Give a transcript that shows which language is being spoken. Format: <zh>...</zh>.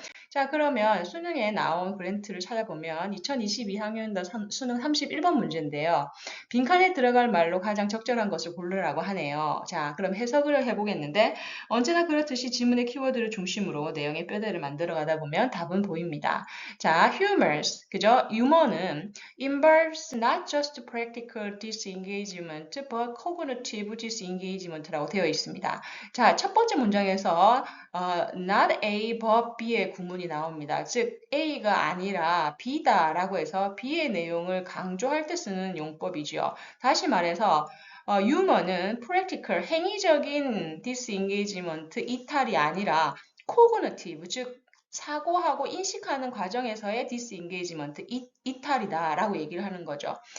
<ko>자, 그러면 수능에 나온 그랜트를 찾아보면 2022학년도 수능 31번 문제인데요. 빈칸에 들어갈 말로 가장 적절한 것을 고르라고 하네요. 자, 그럼 해석을 해보겠는데 언제나 그렇듯이 지문의 키워드를 중심으로 내용의 뼈대를 만들어 가다 보면 답은 보입니다. 자, humorous, 그죠? 유머는</ko> <en>involves not just practical disengagement but cognitive disengagement라고</en> <ko>되어 있습니다. 자, 첫 번째 문장에서 not A but B의 구문이 나옵니다. 즉 A가 아니라 B다라고 해서 B의 내용을 강조할 때 쓰는 용법이지요. 다시 말해서 유머는 practical, 행위적인 disengagement, 이탈이 아니라 cognitive, 즉 사고하고 인식하는 과정에서의 disengagement, 이탈이다라고 얘기를 하는 거죠.</ko>